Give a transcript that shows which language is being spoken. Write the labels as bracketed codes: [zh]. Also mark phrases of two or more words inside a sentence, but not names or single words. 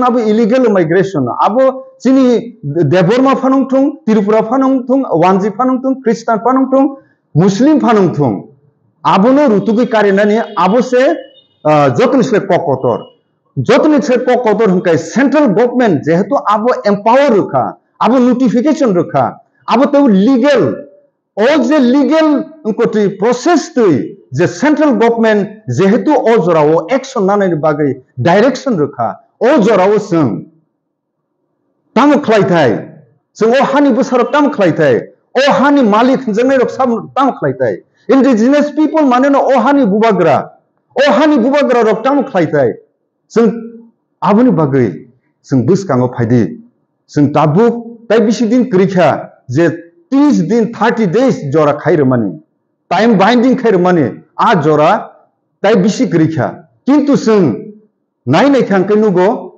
[trp] आबो [en] illegal immigration [trp] आबो जिनि देबरमा फानंथुं त्रिपुरा फानंथुं वांजि फानंथुं ख्रिस्टान फानंथुं मुस्लिम फानंथुं आबोनो रुतुगै कारिनानि आबोसे जतनिसे ककतर जतनिसे ककतर हंखाय [en] central government [trp] जेहेतु आबो एम्पावर रखा आबो नोटिफिकेशन रखा आबो तो लीगल [en] all the legal process [trp] जे [en] central government [trp] जेहेतु ओ जराव एक्शन नानै बागै डायरेक्शन रखा ओ जराव जों ताम खलायथाय जों ओ हानि बोसोर ताम खलायथाय ओ हानि मालिक जोंनाय रख ताम खलायथाय [en] indigenous people [trp] माने ओ हानि बुबाग्रा रख ताम खलायथाय जों आबोनि बागै जों बुसकाङो फायदि जों ताबुक ताय बिसि दिन करिखा जे 30 दिन [en] 30 days [trp] जरा खाइर माने [en] time binding [trp] खाइर माने आ जरा ताय बिसि करिखा किंतु जों नायनाय थांखे नुगो